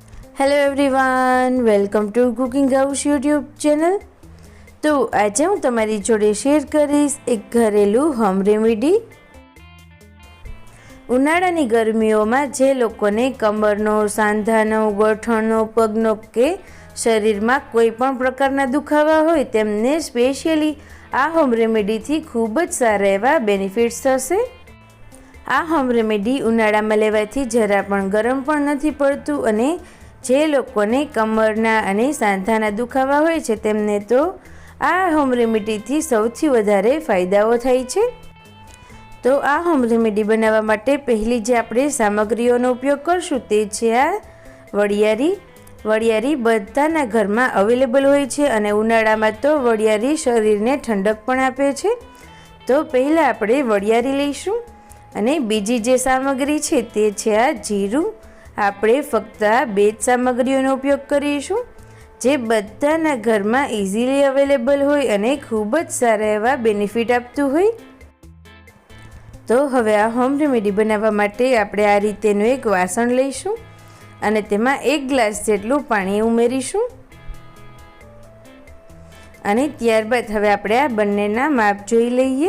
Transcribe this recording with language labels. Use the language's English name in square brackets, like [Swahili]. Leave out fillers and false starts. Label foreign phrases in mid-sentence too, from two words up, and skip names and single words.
[English] Hello everyone, welcome to Cooking House YouTube channel. [Gujarati] તો આજ હું તમારી જોડે શેર કરીશ એક ઘરેલુ [English] home remedy. [Gujarati] ઉનાળાની ગરમીઓમાં જે લોકોને કમરનો, સાંધાનો, ગોઠણનો, પગનો કે શરીરમાં કોઈપણ પ્રકારના દુખાવા હોય તેમને સ્પેશિયલી આ [English] home remedy [Gujarati] થી ખૂબ જ સારા એવા બેનિફિટ્સ થશે। આ [English] home remedy [Gujarati] ઉનાળામાં લેવાથી જરા પણ ગરમ પણ નથી પડતું અને જે લોકોને કમરના અને સાંધાના દુખાવા હોય છે તેમને તો આ [English] home remedy [Gujarati] થી સૌથી વધારે ફાયદાઓ થાય છે। તો આ [English] home remedy [Gujarati] બનાવા માટે પહેલી જે આપણે સામગ્રીઓનો ઉપયોગ કરશું તે છે આ વડિયારી। વડિયારી બધાના ઘરમાં અવેલેબલ હોય છે અને ઉનાળામાં તો વડિયારી શરીરને ઠંડક પણ આપે છે। તો પહેલા આપણે વડિયારી લઈશું અને બીજી જે સામગ્રી છે તે છે આ જીરું। આપણે ફક્ત આ બે જ સામગ્રીઓનો ઉપયોગ કરીશું જે બધાના ઘરમાં [English] easily available [Gujarati] હોય અને ખૂબ જ સારા એવા બેનિફિટ આપતું હોય। તો હવે આ [English] home remedy [Gujarati] બનાવવા માટે આપણે આ રીતેનું એક વાસણ લઈશું અને તેમાં 1 ગ્લાસ જેટલું પાણી ઉમેરીશું અને ત્યારબાદ હવે આપણે આ બંનેના માપ જોઈ લઈએ।